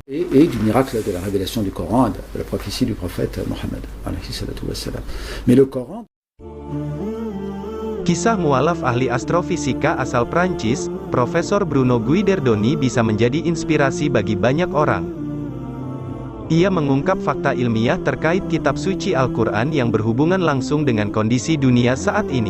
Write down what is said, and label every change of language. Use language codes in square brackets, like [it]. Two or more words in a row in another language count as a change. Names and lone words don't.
[fr] et du miracle de la révélation du Coran, de la prophétie du prophète Mohammed. Mais le Coran... [id] Kisah mualaf ahli astrofisika asal Prancis, Profesor Bruno Guiderdoni bisa menjadi inspirasi bagi banyak orang. Ia mengungkap fakta ilmiah terkait kitab suci Al-Quran yang berhubungan langsung dengan kondisi dunia saat ini.